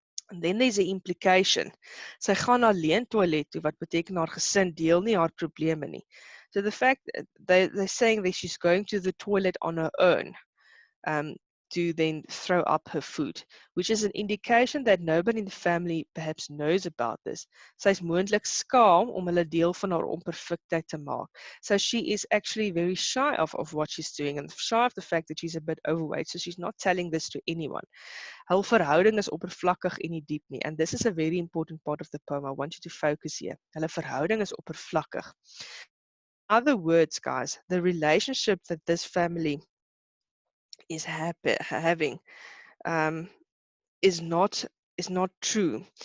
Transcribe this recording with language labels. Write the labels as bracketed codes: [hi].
[en] And then there's an implication. [af] Sy gaan alleen toilet toe, wat beteken haar gesin deel nie haar probleme nie. [en] So the fact they're saying that she's going to the toilet on her own to then throw up her food, which is an indication that nobody in the family perhaps knows about this. [af] Sy is moontlik skaam om hulle deel van haar onperfektheid te maak. [en] So she is actually very shy of what she's doing and shy of the fact that she's a bit overweight, so she's not telling this to anyone. [af] Hul verhouding is oppervlakkig en nie diep nie. [en] And this is a very important part of the poem. I want you to focus here. [af] Hulle verhouding is oppervlakkig. [en] In other words, guys, the relationship that this family is having is not true.